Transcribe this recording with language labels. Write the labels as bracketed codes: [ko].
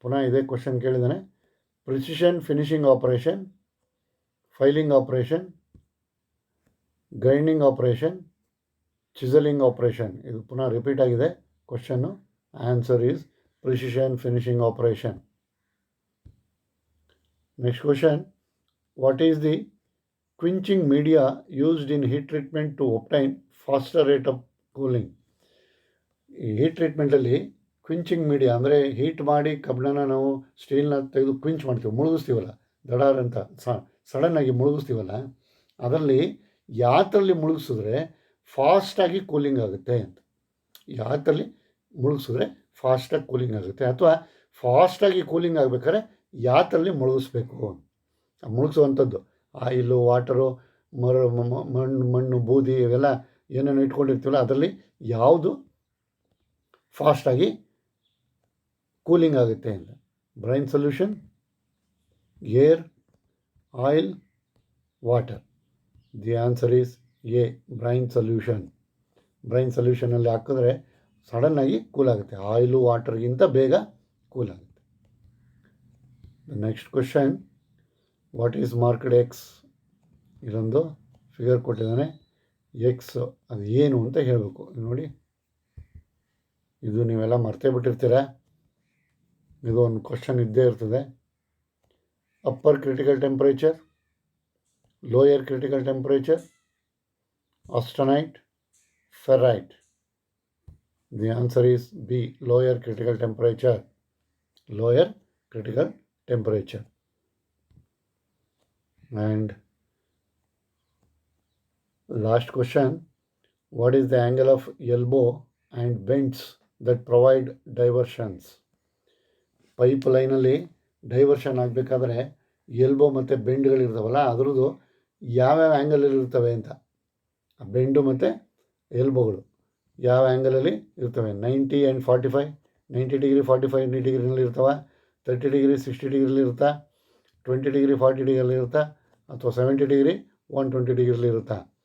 [kn] ಪುನಃ ಇದೇ question ಕೇಳಿದ್ದಾನೆ. [en] Precision finishing operation, filing operation, grinding operation, chiselling operation. [kn] ಇದು ಪುನಃ ರಿಪೀಟ್ ಆಗಿದೆ question. [en] Answer is precision finishing operation. Next question, what is the quenching media used in heat treatment to obtain faster rate of cooling? [kn] ಈ heat ಟ್ರೀಟ್ಮೆಂಟಲ್ಲಿ ಕ್ವಿಂಚಿಂಗ್ media ಅಂದರೆ heat ಮಾಡಿ ಕಬ್ಬಣನ ನಾವು ಸ್ಟೀಲ್ನ ತೆಗೆದು ಕ್ವಿಂಚ್ ಮಾಡ್ತೀವಿ, ಮುಳುಗಿಸ್ತೀವಲ್ಲ, ದಡಾರ್ ಅಂತ ಸಡನ್ನಾಗಿ ಮುಳುಗಿಸ್ತೀವಲ್ಲ, ಅದರಲ್ಲಿ ಯಾತರಲ್ಲಿ ಮುಳುಗಿಸಿದ್ರೆ ಫಾಸ್ಟಾಗಿ ಕೂಲಿಂಗ್ ಆಗುತ್ತೆ ಅಂತ. ಯಾತಲ್ಲಿ ಮುಳುಗಿಸಿದ್ರೆ ಫಾಸ್ಟಾಗಿ ಕೂಲಿಂಗ್ ಆಗುತ್ತೆ, ಅಥವಾ ಫಾಸ್ಟಾಗಿ ಕೂಲಿಂಗ್ ಆಗಬೇಕಾದ್ರೆ ಯಾತಲ್ಲಿ ಮುಳುಗಿಸ್ಬೇಕು. ಮುಳುಗಿಸುವಂಥದ್ದು ಆಯಿಲು, ವಾಟರು, ಮಣ್ಣು, ಬೂದಿ ಇವೆಲ್ಲ ಏನೇನು ಇಟ್ಕೊಂಡಿರ್ತೀವಲ್ಲ ಅದರಲ್ಲಿ ಯಾವುದು ಫಾಸ್ಟಾಗಿ ಕೂಲಿಂಗ್ ಆಗುತ್ತೆ ಅಂತ. [en] Brine solution, air, oil, water. The answer is A, brine solution. [kn] Brain ಸೊಲ್ಯೂಷನಲ್ಲಿ ಹಾಕಿದ್ರೆ ಸಡನ್ನಾಗಿ ಕೂಲ್ ಆಗುತ್ತೆ, ಆಯಿಲು ವಾಟರ್ಗಿಂತ ಬೇಗ ಕೂಲ್ ಆಗುತ್ತೆ. [en] The next question, what is marked X? [kn] ಇದೊಂದು ಫಿಗರ್ ಕೊಟ್ಟಿದ್ದಾನೆ, ಎಕ್ಸ್ ಅದು ಏನು ಅಂತ ಹೇಳಬೇಕು. ನೋಡಿ, ಇದು ನೀವೆಲ್ಲ ಮರ್ತೇ ಬಿಟ್ಟಿರ್ತೀರ, ಇದು ಒಂದು ಕ್ವಶನ್ ಇದ್ದೇ ಇರ್ತದೆ. [en] Upper critical temperature, lower critical temperature, austenite, ferrite. The answer is B, lower critical temperature. Lower critical temperature. And last question, what is the angle of elbow and bends that provide diversions? [kn] Pipe ಲೈನಲ್ಲಿ diversion ಆಗಬೇಕಾದ್ರೆ elbow ಮತ್ತು ಬೆಂಡ್ಗಳಿರ್ತಾವಲ್ಲ, ಅದರದ್ದು ಯಾವ್ಯಾವ ಆ್ಯಂಗಲಲ್ಲಿ ಇರ್ತವೆ ಅಂತ. ಆ ಬೆಂಡು ಮತ್ತು ಎಲ್ಬೋಗಳು ಯಾವ ಆ್ಯಂಗಲಲ್ಲಿ ಇರ್ತವೆ? 90 ಆ್ಯಂಡ್ 45, 90 ಡಿಗ್ರಿ 45 ಡಿಗ್ರಿನಲ್ಲಿ ಇರ್ತವೆ, 30 ಡಿಗ್ರಿ 60 ಡಿಗ್ರಿಲಿ ಇರುತ್ತಾ, 20 ಡಿಗ್ರಿ 40 ಡಿಗ್ರಿಲಿ ಇರುತ್ತಾ, ಅಥವಾ 70 ಡಿಗ್ರಿ 120 ಡಿಗ್ರಿಲಿ ಇರುತ್ತಾ?